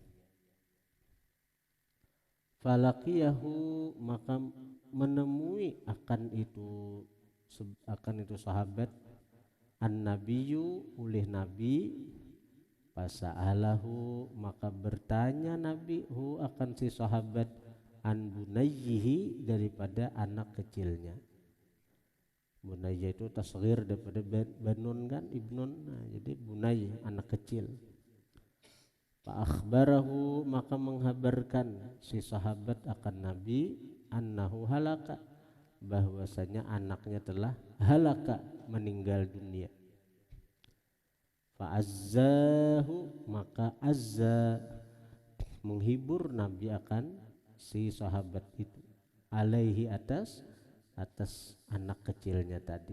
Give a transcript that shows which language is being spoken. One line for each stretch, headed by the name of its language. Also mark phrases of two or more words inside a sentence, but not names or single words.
Indonesian: Falaqiyahu, maka menemui akan itu sahabat an-nabiyyu, oleh Nabi. Fasa'alahu, maka bertanya Nabi hu akan si sahabat
Arabic: عن بنيه,
Indonesian: daripada anak kecilnya. Bunayya itu tasghir daripada banun kan, ibnun. Nah, jadi bunay anak kecil.
Arabic: فأخبره,
Indonesian: maka menghabarkan si sahabat akan Nabi
Arabic: أنه هلك,
Indonesian: bahwasanya anaknya telah halaka, meninggal dunia.
Arabic: فعزاه,
Indonesian: maka azza, menghibur Nabi akan si sahabat itu, alaihi, atas anak kecilnya tadi.